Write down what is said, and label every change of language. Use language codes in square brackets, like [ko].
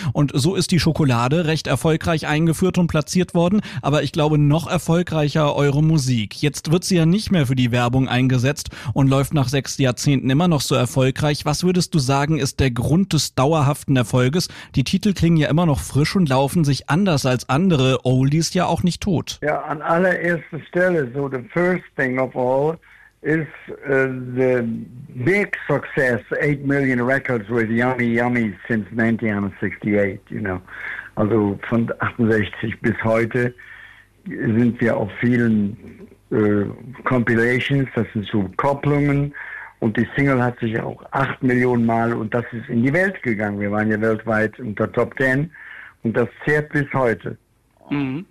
[de] Und so ist die Schokolade recht erfolgreich eingeführt und platziert worden, aber ich glaube noch erfolgreicher eure Musik. Jetzt wird sie ja nicht mehr für die Werbung eingesetzt und läuft nach 6 Jahrzehnten immer noch so erfolgreich. Was würdest du sagen, ist der Grund des dauerhaften Erfolges? Die Titel klingen ja immer noch frisch und laufen sich anders als andere Oldies ja auch nicht tot. Ja, an allererster Stelle, [en] so the first thing of all, is the big success, 8 million records with Yummy Yummy since 1968, you know. [de] Also von 68 bis heute sind wir auf vielen Compilations, das sind so Kopplungen und die Single hat sich auch 8 Millionen Mal und das ist in die Welt gegangen. Wir waren ja weltweit unter Top 10 und das zählt bis heute. Mm-hmm.